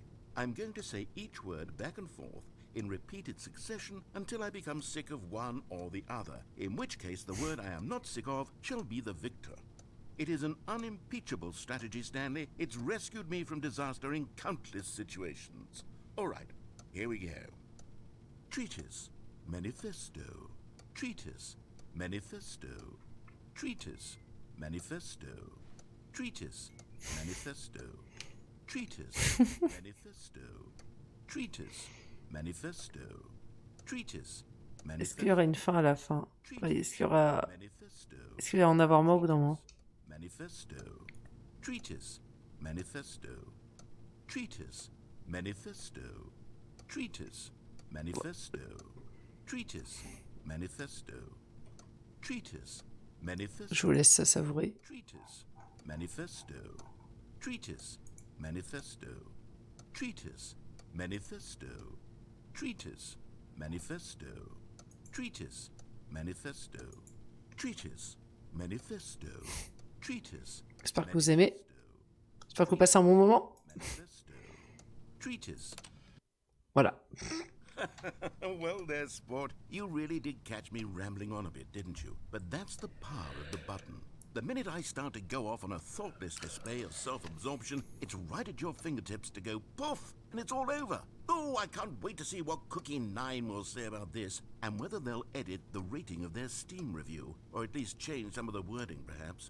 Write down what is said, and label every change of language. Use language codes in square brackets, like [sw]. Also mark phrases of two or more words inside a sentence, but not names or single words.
[en] I'm going to say each word back and forth in repeated succession until I become sick of one or the other, in which case the word I am not sick of shall be the victor. It is an unimpeachable strategy, Stanley. It's rescued me from disaster in countless situations. All right, here we go. Treatise, manifesto. Treatise, manifesto. Treatise, manifesto. Treatise, manifesto. Treatise, manifesto. Treatise, manifesto. Treatise, manifesto. [fr] Est-ce qu'il y aura une fin à la fin? Est-ce qu'il y aura... [en] Manifesto. [fr] Est-ce qu'il va en avoir moins au bout d'un moment? [en] Manifesto. Treatise. Manifesto. Treatise. Manifesto. Treatise. Manifesto. Treatise. Manifesto. Treatise. manifesto, [fr] Je vous laisse savourer. [en] treatise, manifesto, treatise, manifesto, treatise, manifesto, treatise, manifesto, treatise, manifesto, treatise, manifesto, treatise. [fr] J'espère que vous aimez. J'espère que vous passez un bon moment. [en] Manifesto, treatise. [fr] Voilà. [en] Well there, sport. You really did catch me rambling on a bit, didn't you? But that's the power of the button. The minute I start to go off on a thoughtless display of self-absorption, it's right at your fingertips to go poof, and it's all over. Oh, I can't wait to see what Cookie 9 will say about this, and whether they'll edit the rating of their Steam review, or at least change some of the wording, perhaps.